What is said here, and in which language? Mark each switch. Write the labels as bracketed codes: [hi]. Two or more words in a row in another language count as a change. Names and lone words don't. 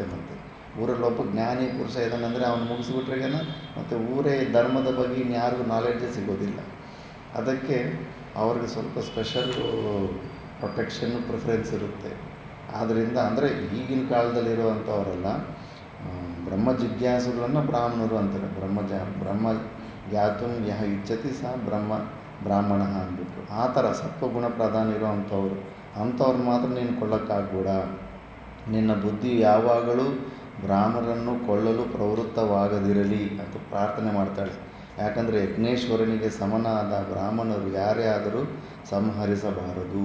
[kn] ಮತ್ತು ಊರಲ್ಲಿ ಒಬ್ಬ ಜ್ಞಾನಿ ಪುರುಷ ಇದ್ದಾನಂದರೆ ಅವನು ಮುಗಿಸ್ಬಿಟ್ರೆ ಮತ್ತು ಊರೇ ಧರ್ಮದ ಬಗ್ಗೆ ಇನ್ಯಾರಿಗೂ ನಾಲೆಡ್ಜೇ ಸಿಗೋದಿಲ್ಲ. ಅದಕ್ಕೆ ಅವ್ರಿಗೆ ಸ್ವಲ್ಪ [en] special protection preference [kn] ಇರುತ್ತೆ. ಆದ್ದರಿಂದ ಅಂದರೆ ಈಗಿನ ಕಾಲದಲ್ಲಿರುವಂಥವರೆಲ್ಲ ಬ್ರಹ್ಮ ಜಿಜ್ಞಾಸುಗಳನ್ನು ಬ್ರಾಹ್ಮಣರು ಅಂತಾರೆ. [sa] ಬ್ರಹ್ಮ ಜ್ಞಾತುಂ ಯಹ ಇಚ್ಛತಿ ಸಹ ಬ್ರಾಹ್ಮಣ ಅಂದ್ಬಿಟ್ಟು. [kn] ಆ ಥರ ಸತ್ವಗುಣ ಪ್ರಧಾನ ಅಂಥವ್ರು ಮಾತ್ರ ನೀನು ಕೊಳ್ಳೋಕ್ಕಾಗ್ಬೇಡ. ನಿನ್ನ ಬುದ್ಧಿ ಯಾವಾಗಲೂ ಬ್ರಾಹ್ಮಣರನ್ನು ಕೊಳ್ಳಲು ಪ್ರವೃತ್ತವಾಗದಿರಲಿ ಅಂತ ಪ್ರಾರ್ಥನೆ ಮಾಡ್ತಾಳೆ. ಯಾಕಂದರೆ ಯಜ್ಞೇಶ್ವರನಿಗೆ ಸಮನಾದ ಬ್ರಾಹ್ಮಣರು ಯಾರೇ ಆದರೂ ಸಂಹರಿಸಬಾರದು.